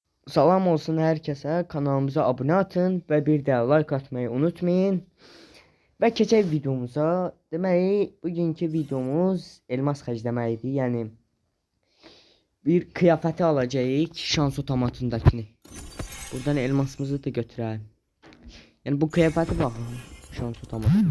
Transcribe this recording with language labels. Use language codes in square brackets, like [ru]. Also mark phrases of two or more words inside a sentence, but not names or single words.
[az] Salam olsun herkese. [tr] Kanalımıza abone atın ve bir de like atmayı unutmayın. [az] Ve keçək videomuza. Deməli, bugünkü videomuz elmas xərcləməkdir. Yəni bir kıyafəti alacağıq, şans otomatındakini. Buradan elmasımızı da götürəlim. Yəni bu kıyafəti baxın, şans otomatında.